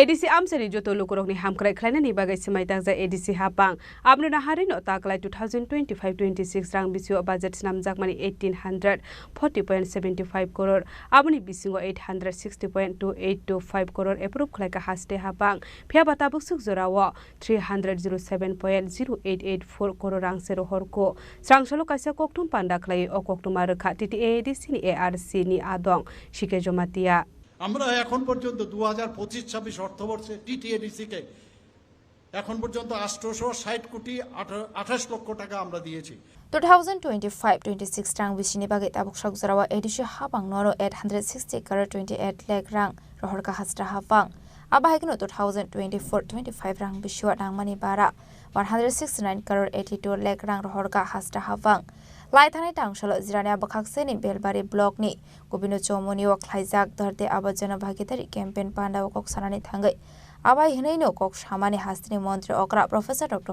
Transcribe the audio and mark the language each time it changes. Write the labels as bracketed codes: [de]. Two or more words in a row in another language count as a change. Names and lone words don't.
[trp] ADC amsani joto lukurokni hamkrai khlainani bagai semaitang ja ADC hapang abno nahari no taklai 2025-26 rang bisio budget namjakmani 1840.75 crore aboni bisingo 860.2825 crore approve khlaika haste hapang phia batabuk suk jorawo 307.0884 crore rang sero horko srangsalo kaisa koktum panda khlai o koktuma rakha TTADC ni ARC ni adong shike jomatia [bn] আমরা এখন পর্যন্ত 2025-26 অর্থবর্ষে টিটিএডিসি কে এখন পর্যন্ত 860 কোটি 28 লক্ষ টাকা আমরা দিয়েছি [trp] 2025-26 rang bisini bagai tabuk shak jarawa ADC hapang noro 860 crore 28 lakh rang rohor ka hastra hapang abahikno 2024-25 rang biswa nangmani bara 169 crore 82 lakh rang rohor ka hastra hapang Laithanai tangshalo jirania bakhakseni belbari block ni gobino chomoni o khlaijak dharte abajana bhagidari campaign panda kok sanani thangai abai hinai no kok samani hastini mantri okra professor Dr.